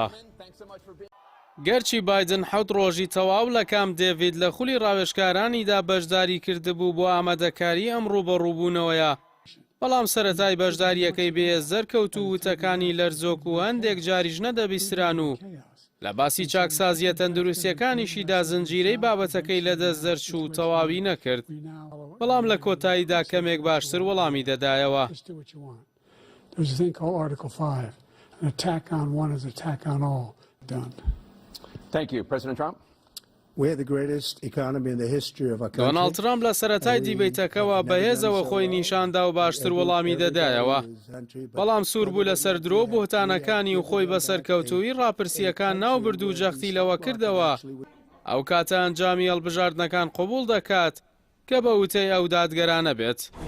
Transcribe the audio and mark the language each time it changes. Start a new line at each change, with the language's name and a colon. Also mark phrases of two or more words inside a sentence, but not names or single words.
Central Kurdish: گەرچی بایدن حەوت ڕۆژی تەواو لە کام دێڤید لە خولی ڕاوێژکارانیدا بەشداری کردبوو بۆ ئامادەکاری ئەم ڕوبەڕووبوونەوەیە، بەڵام سەرەتای بەشداریەکەی بێزەر کەوت و وتەکانی لەرزۆک و هەندێک جاریش نەدەبیستران و لە باسی چاکسازیە تەندروستیەکانیشیدا زنجیرەی بابەتەکەی لەدەست دەرچوو تەواوی نەکرد، بەڵام لە کۆتاییدا کەمێک باشتر وەڵامی دەدایەوە.
English: Thank you. President Trump?
Central Kurdish: دۆناڵد ترامپ لە سەرەتای دیبەیتەکەوە بەهێزەوە خۆی نیشاندا و باشتر وەڵامی دەدایەوە، بەڵام سوور بوو لەسەر درۆ بوهتانەکانی و خۆی بەسەرکەوتووی ڕاپرسیەکان ناوبرد و جەختی لەوە کردەوە ئەو کاتە ئەنجامی هەڵبژاردنەکان قبوڵ دەکات کە بە وتەی ئەو دادگەرانە بێت.